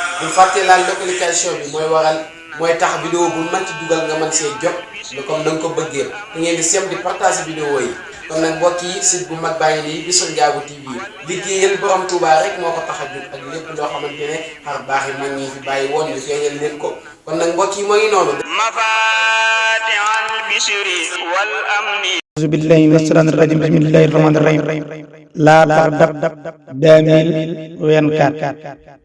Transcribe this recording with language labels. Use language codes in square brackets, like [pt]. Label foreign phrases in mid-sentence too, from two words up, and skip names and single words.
[wo] Bul fàtte laal notification bi, mooy waral mooy tax vidéo bu mën ci dugal nga mën see jot, [fr] mais comme [wo] na nga ko bëggee. Te ngeen di sem di [fr] partager vidéo [wo] yi. Kon nag mbokk yi, site bu mag baa ngi nii di Sun Ndiago T V. Liggéeyal Borom Touba rek moo ko tax a jóg, ak lépp loo xamante ne xar baax yi mag ñi fi bàyyi woon ñu feeñal leen ko. Kon nag mbokk yi, moo ngi noonu. [ar] أعوذ بالله من الشيطان الرجيم. بسم الله الرحمن الرحيم. لا تغضب deux mille vingt-quatre.